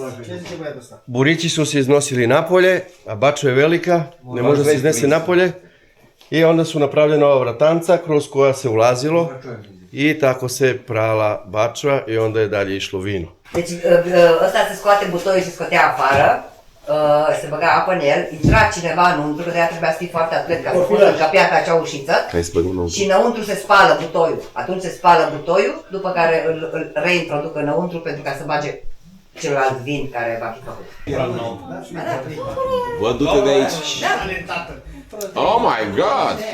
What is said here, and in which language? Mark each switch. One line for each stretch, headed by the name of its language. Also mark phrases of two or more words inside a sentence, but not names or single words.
Serbian: Burići su se iznosili napolje, a bačva je velika, ne može da se iznese napolje. I onda su napravljena ova vratanca kroz koja se ulazilo i tako se prala bačva i onda je dalje išlo vino.
Romanian: Deci ăsta se scoate butoiul și scotea afară, se băga apă în el, intra cineva înăuntru, că de aia trebuia să fii foarte atlet ca să poți să încăpea pe acea ușiță și înăuntru se spală butoiul. Atunci se spală butoiul, după care îl reintroduc înăuntru pentru ca să bage celălalt vin care va fi făcut. Vă du-te de aici.
English: Oh my God!